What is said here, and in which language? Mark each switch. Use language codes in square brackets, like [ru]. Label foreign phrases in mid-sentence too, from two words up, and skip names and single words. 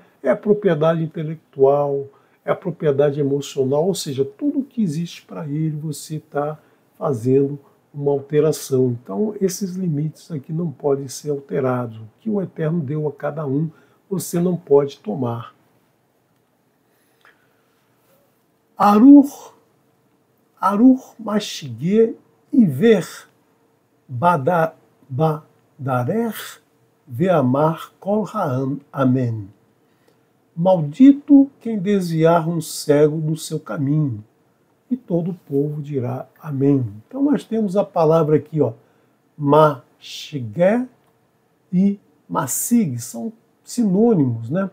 [pt] É a propriedade intelectual, é a propriedade emocional, ou seja, tudo que existe para ele você está fazendo uma alteração. Então esses limites aqui não podem ser alterados. O que o Eterno deu a cada um, você não pode tomar. [he] ארור משגה עור בדרך ואמר כל העם. [pt] Amém. Maldito quem desviar um cego do seu caminho, e todo o povo dirá amém. Então nós temos a palavra aqui, ó, mashige e masig, são sinônimos, né?